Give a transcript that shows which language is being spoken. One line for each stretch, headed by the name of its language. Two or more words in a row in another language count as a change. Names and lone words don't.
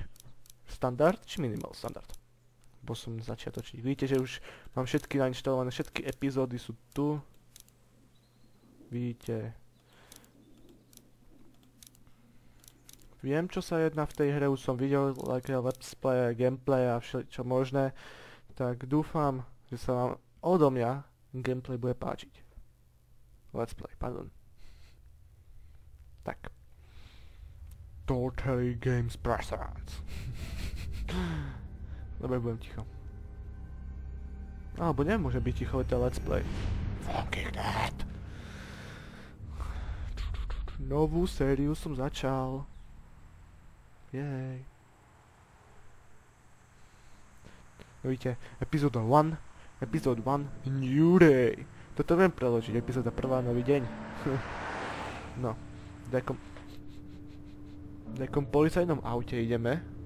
Slovak: Standard či
English: minimal standard?
Slovak: Bo som začiatočník. Vidíte, že už mám všetky nainštalované, všetky epizódy sú tu. Vidíte. Viem, čo sa jedná v tej hre, už som videl
English: let's play,
Slovak: gameplay a všetko možné. Tak dúfam, že sa vám odo mňa gameplay bude páčiť.
English: Let's play,
Slovak: pardon. Tak. Totally Games Presents. Dobre, budem ticho. Alebo nemôže byť ticho, to je
English: let's play.
Slovak: Walking Dead. Novú sériu som začal. Jej. No vidíte, epizóda 1, New Day. Toto viem preložiť, epizóda 1, nový deň. No, v nejakom policajnom aute ideme.